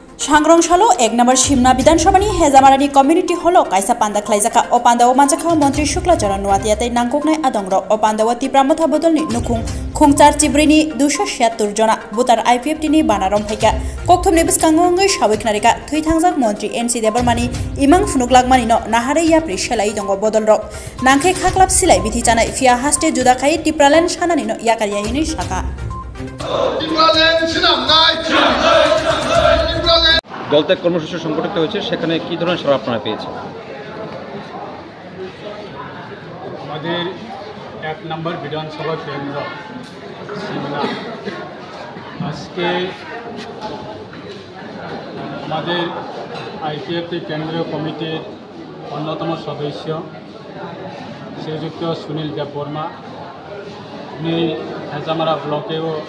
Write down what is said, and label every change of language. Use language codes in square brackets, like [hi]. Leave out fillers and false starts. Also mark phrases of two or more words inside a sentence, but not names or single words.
[trp] सांग्रंशालो 1 नम्बर सिमना विधानसभानि हेजामारानि [en] community hall [trp] कायसा पान्दा खलाइजाका ओ पान्दाव मानजाखा मंत्री शुक्लाचरण नुवातियातै नांगुकनाय आदंग्र ओ पान्दाव तिप्रामथा बदलनि नुखुं खुंचार चिब्रिनि 276 जना बुतार आईपीएफटिनि बानारम फाइका कक्थमनि बिस्कांगै सावैखनारिका थैथांजाक मंत्री एनसी देबरमानि इमां फुनुगलागमानि न नाहारै याप्रि सेलाइ दंग बदलरक नांखे खाख्लाब सिलाइ बिथि जानाय फिया हास्टे जुदाखाय टिप्रालेन सानानि न याकारियायनि साका [bn] দলত্যাগ কর্মসূচি সংগঠিত হয়েছে, সেখানে কি ধরনের সাড়া আপনারা পেয়েছেন? আমাদের 1 নম্বর বিধানসভা কেন্দ্র সিমনা আজকে আমাদের আইপিএফটি কেন্দ্রীয় কমিটির অন্যতম সদস্য শ্রীযুক্ত সুনীল দেববর্মা, উনি হেজামারা ব্লকেও